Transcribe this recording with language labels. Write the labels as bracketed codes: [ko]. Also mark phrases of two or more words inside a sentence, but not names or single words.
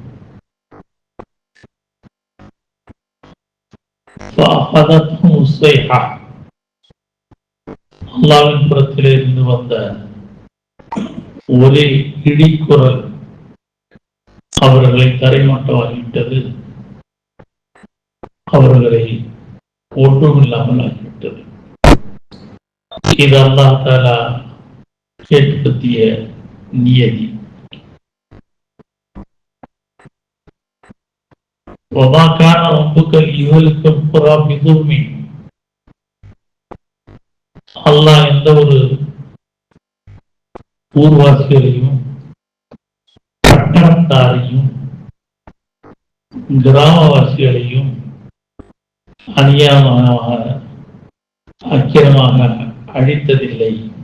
[ta] அல்லாஹ்வின் புறத்திலே இருந்து வந்த ஒரே இடிக்குரல் அவர்களை தரைமட்டமாகிவிட்டது. அவர்களை ஒன்றுமில்லாமல் ஆகிவிட்டது. இது அல்லாஹ் தஆலா ஏற்படுத்திய நியதி. [ar] وَمَا كَانَ رَبُّكَ لِيُهْلِكَ الْقُرَى بِظُلْمٍ. [ta] அல்லாஹ் எந்த ஒரு ஊர்வாசிகளையும், பட்டணத்தாரையும், கிராமவாசிகளையும் அநியாயமாக, அக்கிரமாக அழித்ததில்லை.